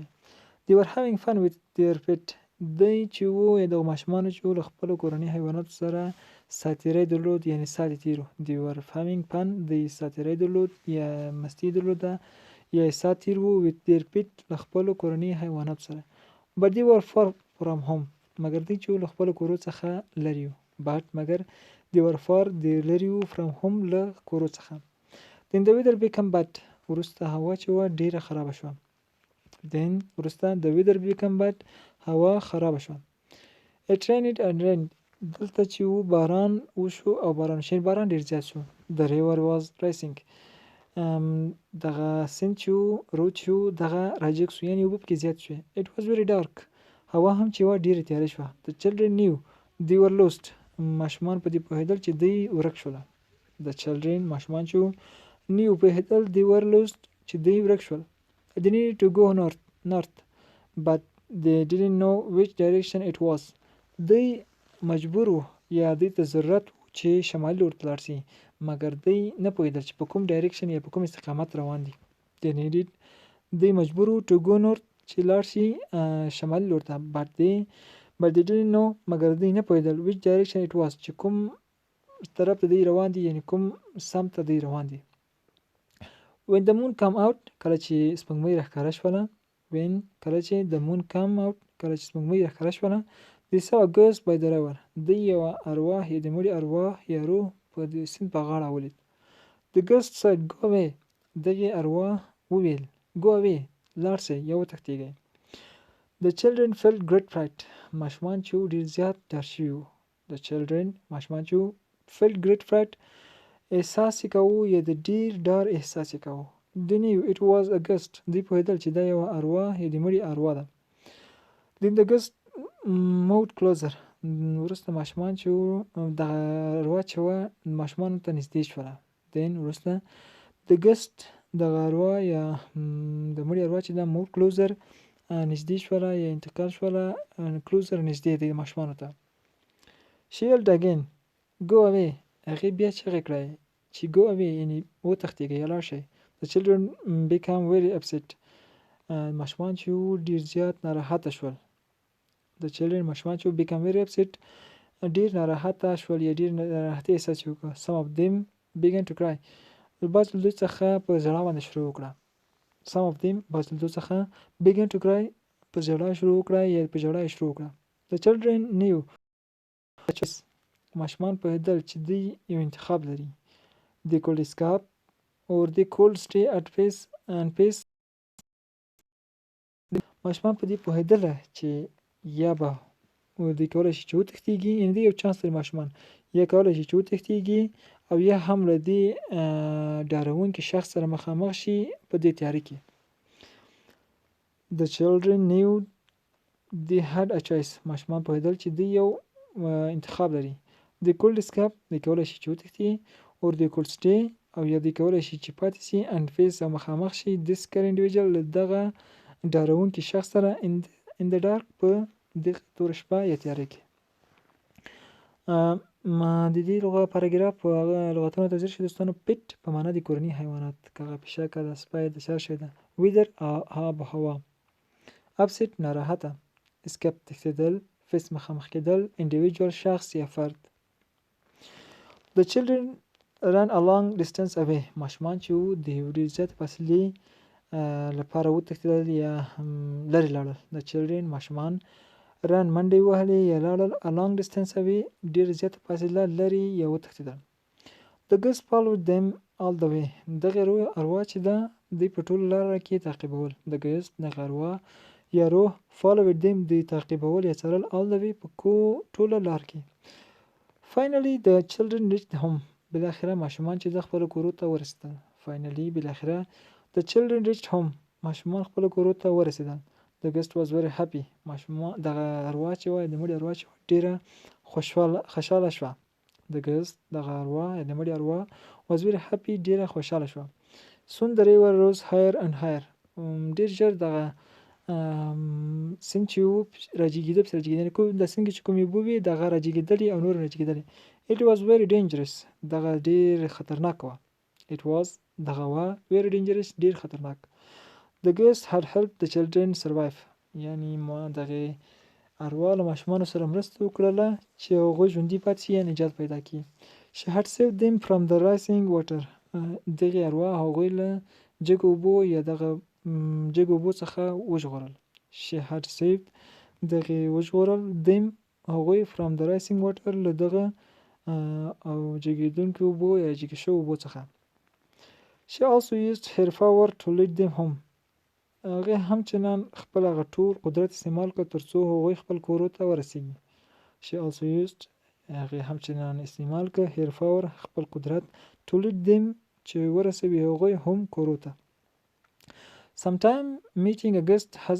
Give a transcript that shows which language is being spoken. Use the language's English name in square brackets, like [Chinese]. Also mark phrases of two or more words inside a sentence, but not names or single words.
[English] They were having fun with their pet. [Pashto] دوی چې وو یا دغو ماشومانو چې وو له خپلو کورني حیواناتو سره ساتیری درلود یعنې ساتې تیرو. [English] They were having fun. [Pashto] دوی ساتیری درلود یا مستی درلوده یا سات تیر وو [English] with their pet [Pashto] له خپلو کورني حیواناتو سره. [English] But they were far from home. [Pashto] مګر دوی چې وو له خپلو کورو څخه لرې وو. But مګر [English] they were far [Pashto] دوی لرې وو [English] from home [Pashto] له کورو څخه. [English] Then the weather became bad. [Pashto] وروسته هوا چې وه ډېره خرابه شوه. [English] وروسته the weather became bad. [Pashto] هوا خرابه شوه. [English] It rained and rained. [Pashto] دلته چې وو باران وشو او باران شین باران ډېر زیات شو. [English] The river was rising. [Pashto] دغه سیند چې وو رود چې وو دغه راجګ شو یعنې اوبه پکې زیات شوې. [English] It was very dark. [Pashto] هوا هم چې وه ډېره تیاره شوه. [English] The children knew they were lost. [Pashto] ماشومان په دې پوهېدل چې دوی ورک شوله. [English] The children [Pashto] ماشومان چې وو knew پوهېدل [English] they were lost [Pashto] چې دوی ورک شول. [English] They needed to go north but they didn't know which direction it was. [Pashto] دوی مجبور وو یا دوی ته ضرورت و چې شمالي لور ته لاړ شي مګر دوی نه پوهېدل چې په کوم ډایرکشن یا په کوم استقامت روان دي. دوی مجبور وو [English] to go north [Pashto] چې لاړ شي شمالي لور ته. [English] but they didn't know [Pashto] مګر دوی نه پوهېدل [English] which direction it was [Pashto] چې کوم طرف ته دوی روان دي یعنې کوم سمت ته دوی روان دي. [English] when the moon come out [Pashto] کله چې سپوږمۍ راښکاره شوله کله چې [English] the moon come out [Pashto] کله چې سپوږمۍ راښکاره شوله [English] they saw a ghost by the river [Pashto] دوی یوه ارواح یا د مړي ارواح یا روح په د سیند په غاړه ولید [English] the ghost said go away [Pashto] دغې ارواح وویل [English] go away [Pashto] لاړ شئ یا وتښتېږئ [English] the children felt great [Pashto] fright ماشومان چې ډېر زیات ډار شوي وو [English] the children [Pashto] ماشومان چې [English] felt great fright [Pashto] احساس یې کوو یا د ډېر ډار احساس یې کوو [English] they knew it was a ghost [Pashto] دوی پوهېدل چې دا یوه ارواح یا د مړي ارواح ده [English] then the ghost moved [Pashto] closer وروسته ماشومان چې وو دغه ارواح چې وه ماشومانو ته نږدې شوله then وروسته [English] the ghost [Pashto] دغه ارواح یا د مړي ارواح چې دا [English] moved closer [Pashto] نږدې شوله یا انتقال شوله closer نږدې دی ماشومانو ته [English] she yelled again go away [Pashto] هغې بیا چغې کړی چې [English] go away [Pashto] یعنې وتښتېږئ یا لاړ شئ [English] the children became very upset [Pashto] ماشومان چې وو ډېر زیات ناراحته شول [English] the children [Pashto] ماشومان چې وو [English] became very upset [Pashto] ډېر ناراحته شول یا ډېر ناراحتي احساس یې وکړه [English] some of them began to cry [Pashto] بعض له دوی څخه په ژړا باندې شروع وکړه [English] some of them [Pashto] بعض له دوی څخه [English] began to cry [Pashto] په ژړا شروع وکړه یا په ژړا یې شروع وکړه [English] the children knew [Pashto] ماشومان پوهېدل چې دوی یو انتخاب لري [English] they could escape or they could stay at peace and peace [Pashto] ماشومان په دې پوهېدله چې یا به دوی کولی شي چې وتښتېږي یعنې دوی یو چانس لري ماشومان یا کولی شي چې وتښتېږي او یا هم له دې ډارونکي شخص سره مخامخ شي په دې تیاره کې [English] the children knew they had a choice [Pashto] ماشومان پوهېدل چې دوی یو انتخاب لري [English] they could escape [Pashto] دوی کولی شي چې وتښتي [English] or they could stay [Pashto] او یا دوی کولی شي چې پاتې شي [English] and face [Pashto] او مخامخ شي [English] this scary individual [Pashto] له دغه ډارونکي شخص سره [English] in the dark [Pashto] په دغه توره شپه یا تیاره کې د دې پاراګراف هغه لغتونو ته ځیر شي دوستانو پټ په معنا د کورني حیوانات که هغه پیشکه ده سپی ده چرشی ده ویدر آب و هوا upset ناراحته اسکیپ تښتېدل فیس مخامخ کېدل individual شخص یا فرد [English] the children ran a long distance away [Pashto] ماشومان چې وو د یو ډېر زیاتې فاصلې لپاره وتښتېدل یا لرې لاړل [English] the children [Pashto] ماشومان ran منډې وهلې یا لاړل [English] a long distance away [Pashto] ډېر زیاته فاصله لرې یا وتښتېدل [English] the ghost followed them all the way [Pashto] دغه ارواح چې ده دوی په ټوله لاره کې تعقیبول [English] the ghost [Pashto] دغه ارواح یا روح [English] followed them [Pashto] دوی تعقیبول یا څارل [English] all the way [Pashto] په ټوله لار کې [English] finally the children reached home [Pashto] بالاخره ماشومان چې د خپلو کورو ته ورسېدل finally بالاخره [English] the children reached home [Pashto] ماشومان خپلو کورو ته ورسېدل [English] the ghost was very happy [Pashto] ماشومان دغه ارواح چې وه د مړي ارواح چې وه ډېره خوشحاله شوه [English] the ghost [Pashto] دغه ارواح د مړي ارواح [English] was very happy [Pashto] ډېره خوشحاله شوه [English] soon the river rose higher and higher [Pashto] ډېر ژر دغه سیند چې وو راجګېده پسې راجګېدل د سیند کې چې کومې اوبه وې دغه راجګېدلې او نور راجګېدلې [English] it was very dangerous [Pashto] دغه ډېر خطرناک وه [English] it was [Pashto] دغه وه [English] very dangerous [Pashto] ډېر خطرناک [English] the ghost had helped the children survive [Pashto] یعنی دغه ارواح له ماشومانو سره مرسته وکړله چې هغوی ژوندي پاتې شي یا نجات پیدا کړي [English] she had saved them from the rising water [Pashto] دغه ارواح هغوی له جګو اوبو یا دغه جګو اوبو څخه وژغورل [English] she had saved [Pashto] دغه وژغورل them هغوی [English] from the rising water [Pashto] له دغه او جګېدونکو اوبو یا جګې شویو اوبو څخه [English] she also used her power to lead them home [Pashto] هغې همچنان خپل هغه ټول قدرت استعمال کړ تر څو هغوی خپل کورو ته ورسېږي [English] she also used [Pashto] هغې همچنان استعمال کړ [English] her power [Pashto] خپل قدرت [English] to lead them [Pashto] چې ورسوي هغوی هم کورو ته [English] sometimes meeting a guest